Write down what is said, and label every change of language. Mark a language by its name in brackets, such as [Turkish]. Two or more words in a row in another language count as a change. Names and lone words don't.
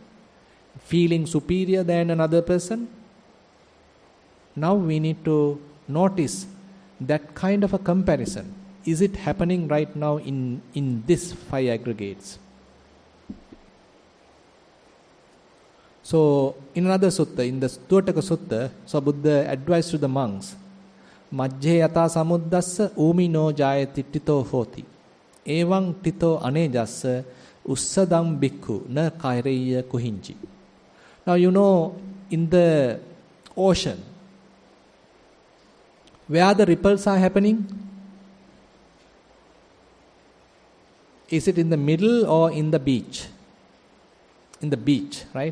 [English] Feeling superior than another person? Now we need to notice that kind of a comparison. Is it happening right now in these 5 aggregates? So, in another sutta, in the Tuataka Sutta, so Buddha advised to the monks, [Pali] Majje yata samuddassa umi no jayati tito hoti. Evang tito anejassa ussadam bhikkhu na kaireya kuhinji. [English] Now in the ocean, where the ripples are happening? Is it in the middle or in the beach? In the beach, right?